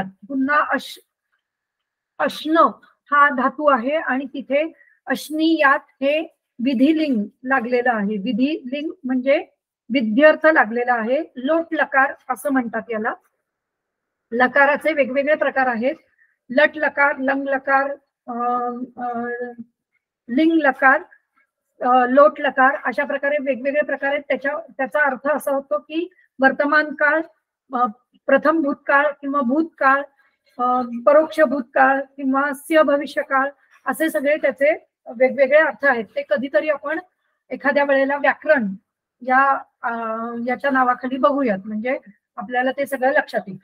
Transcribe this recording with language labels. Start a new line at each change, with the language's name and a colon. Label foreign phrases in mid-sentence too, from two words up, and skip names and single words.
Marathi: पुन्हा अश्न हा धातू आहे आणि तिथे अश्नीयात हे विधिलिंग लागलेलं आहे. विधिलिंग म्हणजे विध्यर्थ लागलेला आहे. लोट लकार असं म्हणतात याला. लकाराचे वेगवेगळे प्रकार आहेत. लट लकार, लंग लकार, लिंग लकार, लोट लकार अशा प्रकारे वेगवेगळे प्रकार आहेत. त्याचा अर्थ असा होतो की वर्तमान काळ, प्रथम भूतकाळ किंवा भूतकाळ, परोक्ष भूतकाळ किंवा स्य भविष्यकाळ असे सगळे त्याचे वेगवेगळे अर्थ आहेत. ते कधीतरी आपण एखाद्या वेळेला व्याकरण याच्या नावाखाली बघूयात, म्हणजे आपल्याला ते सगळं लक्षात येईल.